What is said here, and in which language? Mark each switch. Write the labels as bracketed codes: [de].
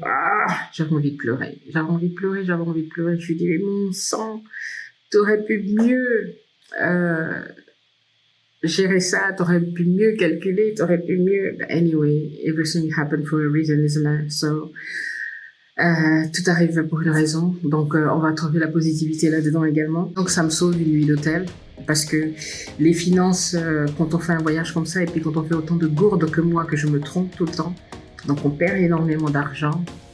[fr] Ah, j'avais envie de pleurer. Je lui dis, mais mon sang, t'aurais pu mieux gérer ça, t'aurais pu mieux calculer, t'aurais pu mieux... [en] But anyway, everything happened for a reason, isn't it? So, [fr] tout arrive pour une raison, donc on va trouver la positivité là-dedans également. Donc ça me sauve une nuit d'hôtel, parce que les finances, quand on fait un voyage comme ça, et puis quand on fait autant de gourdes que moi, que je me trompe tout le temps, donc on perd énormément d'argent.